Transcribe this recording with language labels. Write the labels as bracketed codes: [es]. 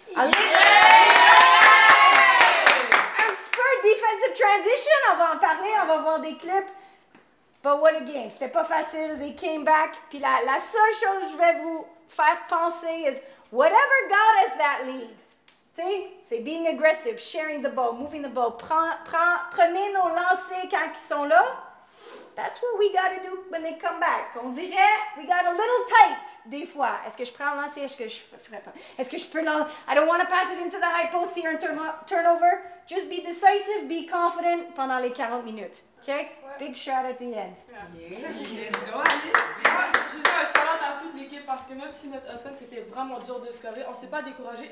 [fr] Un petit peu [en] defensive transition, [fr] on va en parler, on va voir des clips. [en] But what a game. [fr] C'était pas facile. [en] They came back. [fr] Puis la seule chose que je vais vous faire penser [en] is whatever got us that lead. [fr] Tu sais, c'est [en] being aggressive, sharing the ball, moving the ball. [fr] Prenez nos lancers quand ils sont là. [en] That's what we got to do when they come back. [fr] On dirait, [en] we got a little tight [fr] des fois. Est-ce que je prends un lancer? Est-ce que je ferai pas? Est-ce que je peux [en] I don't want to pass it into the high post here and turnover. Just be decisive, be confident [fr] pendant les 40 minutes. [en] OK? Big shot at the end. [fr] Je dis un shout-out à toute l'équipe parce que même si notre offense était vraiment dur de scorer, on ne s'est pas découragé.